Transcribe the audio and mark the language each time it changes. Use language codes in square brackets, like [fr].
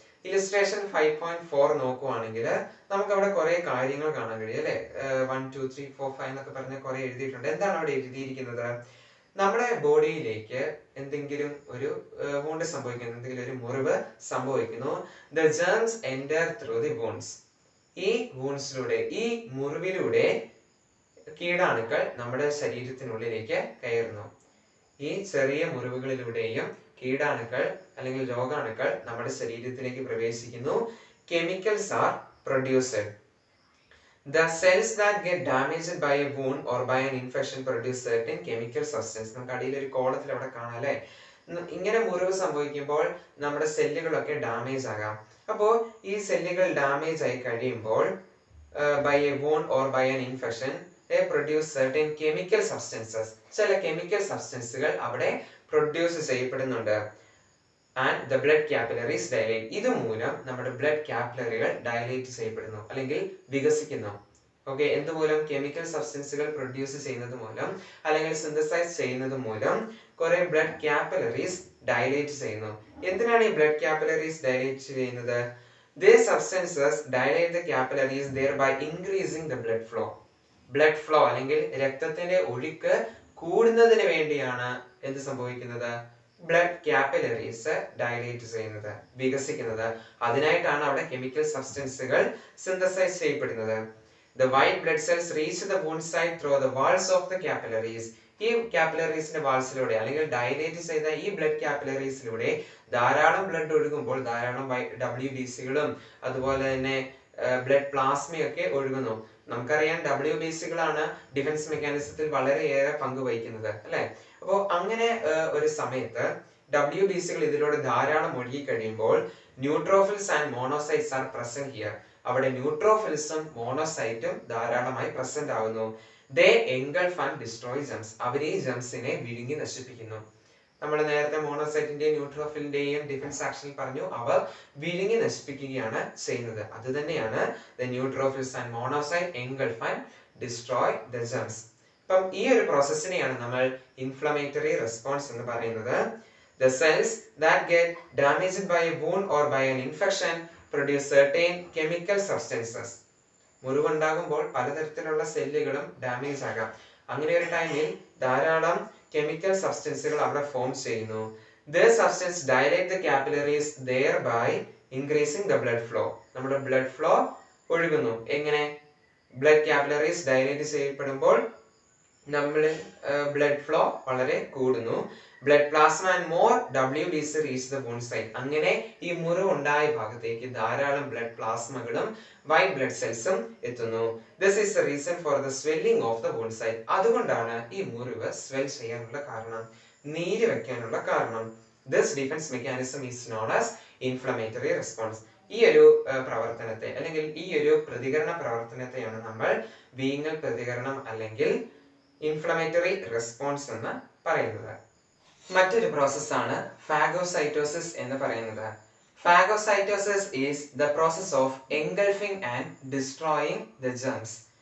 [ml] Illustration 5.4 നോക്കുവാണെങ്കിൽ നമുക്ക് അവിടെ കുറെ കാര്യങ്ങൾ കാണാൻ കഴിയും അല്ലെ. 1 2 3 4 5 എന്നൊക്കെ പറഞ്ഞ് കുറെ എഴുതിയിട്ടുണ്ട്. എന്താണ് അവിടെ എഴുതിയിരിക്കുന്നത്? നമ്മുടെ ബോഡിയിലേക്ക് എന്തെങ്കിലും ഒരു വൂണ്ട് സംഭവിക്കുന്നു, എന്തെങ്കിലും ഒരു മുറിവ് സംഭവിക്കുന്നു. [en] The germs enter through the wounds. [ml] ഈ വൂൺസിലൂടെ, ഈ മുറിവിലൂടെ കീടാണുക്കൾ നമ്മുടെ ശരീരത്തിനുള്ളിലേക്ക് കയറുന്നു. ഈ ചെറിയ മുറിവുകളിലൂടെയും കീടാണുക്കൾ അല്ലെങ്കിൽ രോഗാണുക്കൾ നമ്മുടെ ശരീരത്തിലേക്ക് പ്രവേശിക്കുന്നു. [en] Chemicals are produced. The cells that get damaged by a wound or by an infection produce certain chemical substance. [ml] നമുക്ക് അടിയിൽ ഒരു കോളത്തിൽ അവിടെ കാണാം അല്ലെ. ഇങ്ങനെ മുറിവ് സംഭവിക്കുമ്പോൾ നമ്മുടെ സെല്ലുകളൊക്കെ ഡാമേജ് ആകാം. അപ്പോൾ ഈ സെല്ലുകൾ ഡാമേജ് ആയി കഴിയുമ്പോൾ [en] by a wound or by an infection they produce certain chemical substances. [ml] ചില കെമിക്കൽ സബ്സ്റ്റൻസുകൾ അവിടെ പ്രൊഡ്യൂസ് ചെയ്യപ്പെടുന്നുണ്ട്. [en] And the blood capillaries dilate. [ml] ഇതുമൂലം നമ്മുടെ ബ്ലഡ് കാപ്പിലറികൾ ഡയലേറ്റ് ചെയ്യപ്പെടുന്നു അല്ലെങ്കിൽ വികസിക്കുന്നു. ഓക്കെ, എന്തുമൂലം? കെമിക്കൽ സബ്സ്റ്റൻസുകൾ പ്രൊഡ്യൂസ് ചെയ്യുന്നത് മൂലം അല്ലെങ്കിൽ സിന്തസൈസ് ചെയ്യുന്നത് മൂലം കുറെ ബ്ലഡ് കാപ്പിലറീസ് ഡയലേറ്റ് ചെയ്യുന്നു. എന്തിനാണ് ഈ ബ്ലഡ് കാപ്പിലറീസ് ഡയലേറ്റ് ചെയ്യുന്നത്? [en] These substances dilate the capillaries thereby increasing the blood flow. [ml] Blood flow അല്ലെങ്കിൽ രക്തത്തിന്റെ ഒഴുക്ക് കൂടുന്നതിന് വേണ്ടിയാണ് എന്ത് സംഭവിക്കുന്നത്? ബ്ലഡ് കാപ്പിലറീസ് ഡയലേറ്റ് ചെയ്യുന്നത്, വികസിക്കുന്നത്. അതിനായിട്ടാണ് അവിടെ കെമിക്കൽ സബ്സ്റ്റൻസുകൾ സിന്തസൈസ് ചെയ്യപ്പെടുന്നത്. [en] The white blood cells reach the wound site through the walls of the capillaries. [ml] ഈ കാപ്പിലറീസിന്റെ വാൾസിലൂടെ അല്ലെങ്കിൽ ഡയലേറ്റ് ചെയ്ത ഈ ബ്ലഡ് കാപ്പിലറീസിലൂടെ ധാരാളം ബ്ലഡ് ഒഴുകുമ്പോൾ ധാരാളം WBCകളും അതുപോലെ തന്നെ ബ്ലഡ് പ്ലാസ്മയൊക്കെ ഒഴുകുന്നു. നമുക്കറിയാം WBCകളാണ് ഡിഫൻസ് മെക്കാനിസത്തിൽ വളരെയേറെ പങ്ക് വഹിക്കുന്നത് അല്ലെ. അപ്പോൾ അങ്ങനെ ഒരു സമയത്ത് WBCകൾ ഇതിലൂടെ ധാരാളം ഒഴുകി കഴിയുമ്പോൾ [en] Neutrophils and monocytes are present here. [ml] അവിടെ ന്യൂട്രോഫിൽസും മോണോസൈറ്റും ധാരാളമായി പ്രസന്റ് ആവുന്നു. [en] They engulf and destroy germs. [ml] അവർ ഈ ജെംസിനെ വിഴുങ്ങി നശിപ്പിക്കുന്നു. നമ്മൾ നേരത്തെ മോണോസൈറ്റിന്റെയും ന്യൂട്രോഫിലിന്റെയും ഡിഫൻസ് ആക്ഷനിൽ പറഞ്ഞു, അവർ വിഴുങ്ങി നശിപ്പിക്കുകയാണ് ചെയ്യുന്നത്. അത് തന്നെയാണ് [en] The neutrophils and monocyte engulf and destroy the germs. [ml] അപ്പം ഈ ഒരു പ്രോസസ്സിനെയാണ് നമ്മൾ ഇൻഫ്ലമേറ്ററി റെസ്പോൺസ് എന്ന് പറയുന്നത്. [en] The cells that get damaged by a wound or by an infection produce certain chemical substances. [ml] മുറിവുണ്ടാകുമ്പോൾ പലതരത്തിലുള്ള സെല്ലുകളും ഡാമേജ് ആകാം. അങ്ങനെ ഒരു ടൈമിൽ ധാരാളം കെമിക്കൽ സബ്സ്റ്റൻസുകൾ അവിടെ ഫോം ചെയ്യുന്നു. [en] This substance dilate the capillaries thereby increasing the blood flow. [ml] നമ്മുടെ ബ്ലഡ് ഫ്ലോ ഒഴുകുന്നു. എങ്ങനെ? ബ്ലഡ് കാപ്പിലറീസ് ഡയലേറ്റ് ചെയ്യപ്പെടുമ്പോൾ നമ്മളിൽ ബ്ലഡ് ഫ്ലോ വളരെ കൂടുന്നു. [en] Blood plasma and more WBC reach the wound site. [ml] അങ്ങനെ ഈ മുറിവുണ്ടായ ഭാഗത്തേക്ക് ധാരാളം ബ്ലഡ് പ്ലാസ്മകളും വൈറ്റ് ബ്ലഡ് സെൽസും എത്തുന്നു. [en] This is the reason for the swelling of the wound site. [ml] അതുകൊണ്ടാണ് ഈ മുറിവ് സ്വെൽ ചെയ്യാനുള്ള കാരണം, നീര് വെക്കാനുള്ള കാരണം. [en] This defense mechanism is known as inflammatory response. [ml] ഈ ഒരു പ്രവർത്തനത്തെ അല്ലെങ്കിൽ ഈ ഒരു പ്രതികരണ പ്രവർത്തനത്തെയാണ് നമ്മൾ വീങ്ങൽ പ്രതികരണം അല്ലെങ്കിൽ ഇൻഫ്ലമേറ്ററി റെസ്പോൺസ് എന്ന് പറയുന്നത്. മറ്റൊരു പ്രോസസ്സാണ് ഫാഗോസൈറ്റോസിസ് എന്ന് പറയുന്നത്. [en] Phagocytosis is the process of engulfing and destroying the germs.